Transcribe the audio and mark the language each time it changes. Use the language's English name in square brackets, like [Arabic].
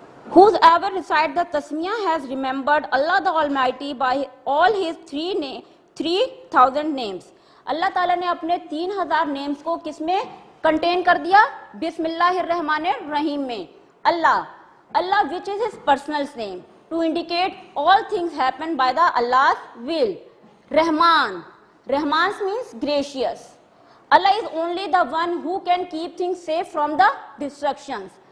[English] Whosoever recites the Tasmiyah has remembered Allah the Almighty by all his 3,000 names. [Hindi] Allah ताला ने अपने 3,000 names को किस में contain कर दिया? बिस्मिल्लाहिर्रहमानिर्रहीम में. [English] Allah which is his personal name, to indicate all things happen by the Allah's will. Rahman means gracious. Allah is only the one who can keep things safe from the destructions.